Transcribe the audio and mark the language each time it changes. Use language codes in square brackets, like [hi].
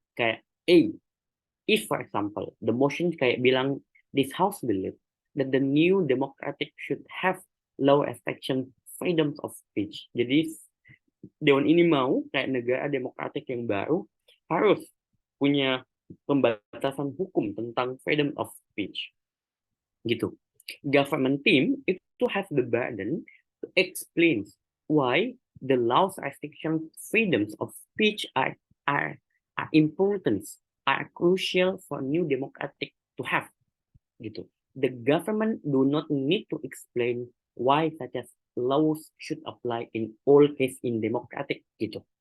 [en] Kayak if for example, the motion [id] kayak bilang [en] this house believe that the new democratic should have low restriction freedoms of speech. [id] Jadi Dewan ini mau kayak negara demokratik yang baru harus punya pembatasan hukum tentang freedom of speech. Gitu. [en] Government team itu has the burden to explain why the laws restriction freedoms of speech are important, are crucial for new democratic to have. Gitu. The government do not need to explain why such as laws should apply in all case in democratic gitu.